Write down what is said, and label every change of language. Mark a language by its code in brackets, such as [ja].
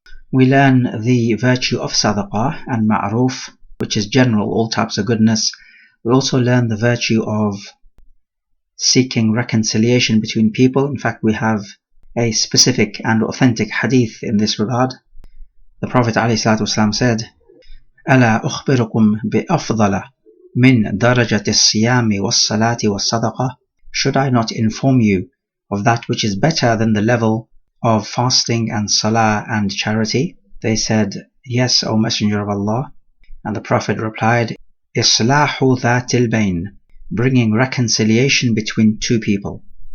[en] We learn the virtue of sadaqah and ma'roof, which is general, all types of goodness. We also learn the virtue of seeking reconciliation between people. In fact, we have a specific and authentic hadith in this regard. The Prophet ﷺ said, [ar] أَلَا أُخْبِرُكُمْ بِأَفْضَلَ مِنْ دَرَجَةِ الصِّيَامِ وَالصَّلَاةِ وَالصَّدَقَةِ. [en] Should I not inform you of that which is better than the level of fasting and salah and charity? They said, yes, O Messenger of Allah. And the Prophet replied, [ar] Islahu dhatil bayn, [en] bringing reconciliation between two people.